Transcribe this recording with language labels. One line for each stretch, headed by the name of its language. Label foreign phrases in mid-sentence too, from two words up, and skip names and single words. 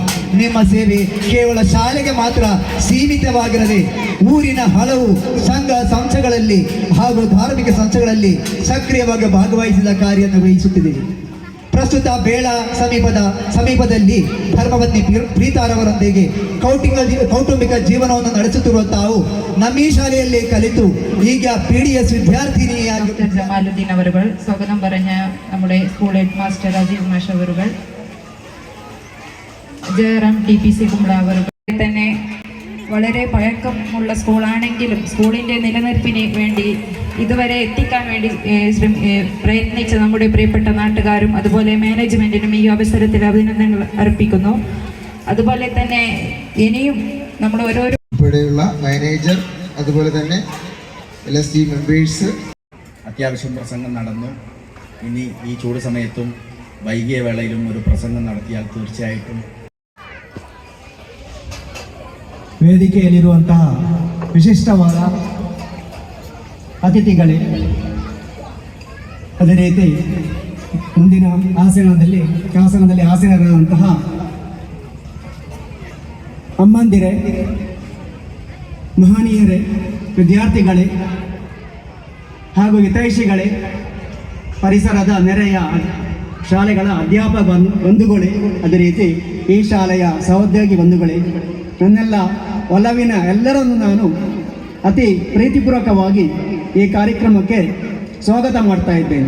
Kannada: ನಿಮ್ಮ ಸೇವೆ ಕೇವಲ ಶಾಲೆಗೆ ಮಾತ್ರ ಸೀಮಿತವಾಗಿರದೆ ಊರಿನ ಹಲವು ಸಂಘ ಸಂಸ್ಥೆಗಳಲ್ಲಿ ಹಾಗೂ ಧಾರ್ಮಿಕ ಸಂಸ್ಥೆಗಳಲ್ಲಿ ಸಕ್ರಿಯವಾಗಿ ಭಾಗವಹಿಸಿದ ಕಾರ್ಯನಿರ್ವಹಿಸುತ್ತಿದೆ. ಪ್ರಸ್ತುತ ಬೇಳ ಸಮೀಪದಲ್ಲಿ ಧರ್ಮಪತ್ನಿ ಪ್ರೀತಾರವರೊಂದಿಗೆ ಕೌಟುಂಬಿಕ ಜೀವನವನ್ನು ನಡೆಸುತ್ತಿರುವ ತಾವು ನಮ್ಮ ಈ ಶಾಲೆಯಲ್ಲಿ കലിത്തു ಈಗ PDS വിദ്യാർത്ഥിനിയായി
Malayalam: ജമാലുദ്ദീൻ അവരുകൾ സ്വാഗതം പറഞ്ഞ നമ്മുടെ സ്കൂൾ ഹെഡ് മാസ്റ്റർ രാജീവ് മാഷ് അവരുകൾ, ജയറാം DPC കുമ്പള അവരുകൾ തന്നെ വളരെ പഴക്കമുള്ള സ്കൂളാണെങ്കിലും സ്കൂളിൻ്റെ നിലനിൽപ്പിന് വേണ്ടി ഇതുവരെ എത്തിക്കാൻ വേണ്ടി പ്രയത്നിച്ച നമ്മുടെ പ്രിയപ്പെട്ട നാട്ടുകാരും അതുപോലെ മാനേജ്മെൻറ്റിനും ഈ അവസരത്തിൽ അഭിനന്ദനങ്ങൾ അർപ്പിക്കുന്നു. അതുപോലെ തന്നെ ഇനിയും നമ്മൾ ഓരോരോ ഇവിടെയുള്ള മാനേജർ അതുപോലെ തന്നെ LSD മെമ്പേഴ്സ് അത്യാവശ്യം പ്രസംഗം നടന്നു. ഇനി ഈ ചൂട് സമയത്തും വൈകിയ വേളയിലും ഒരു പ്രസംഗം നടത്തിയാൽ തീർച്ചയായിട്ടും
Kannada: ವೇದಿಕೆಯಲ್ಲಿರುವಂತಹ ವಿಶಿಷ್ಟವಾದ ಅತಿಥಿಗಳೇ, ಅದೇ ರೀತಿ ಮುಂದಿನ ಆಸನದಲ್ಲಿ ಆಸೀನರಾದಂತಹ ಅಮ್ಮಂದಿರೇ, ಮಹನೀಯರೇ, ವಿದ್ಯಾರ್ಥಿಗಳೇ ಹಾಗೂ ಹಿತೈಷಿಗಳೇ, ಪರಿಸರದ ನೆರೆಯ ಶಾಲೆಗಳ ಅಧ್ಯಾಪಕ ಬಂಧುಗಳೇ, ಅದೇ ರೀತಿ ಈ ಶಾಲೆಯ ಸಹೋದ್ಯೋಗಿ ಬಂಧುಗಳೇ, ನನ್ನೆಲ್ಲ ಒಲವಿನ ಎಲ್ಲರನ್ನು ನಾನು ಅತಿ ಪ್ರೀತಿಪೂರ್ವಕವಾಗಿ ಈ ಕಾರ್ಯಕ್ರಮಕ್ಕೆ ಸ್ವಾಗತ ಮಾಡ್ತಾ ಇದ್ದೇನೆ.